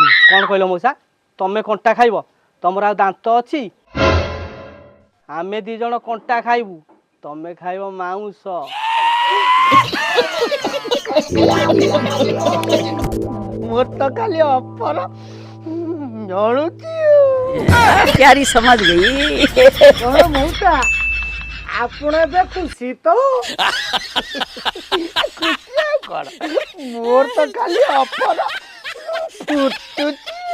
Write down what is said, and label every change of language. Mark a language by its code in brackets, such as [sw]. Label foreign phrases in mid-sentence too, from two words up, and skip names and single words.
[or] କଣ କହିଲ ମଉସା? ତମେ କଣ୍ଟା ଖାଇବ? ତମର ଆଉ ଦାନ୍ତ ଅଛି? ଆମେ 2 ଜଣ କଣ୍ଟା ଖାଇବୁ, ତମେ ଖାଇବ ମାଉଁସ। ମୋର ତ ଖାଲି ଅପର ଜଳୁଛି। [hi] प्यारी समझ गई। [or] କଣ ମଉସା ଆପଣ ଏବେ ଖୁସି ତ? ଖୁସି ଆଉ କଣ, ମୋର ତ ଖାଲି ଅପର ଫୁଟୁଛି।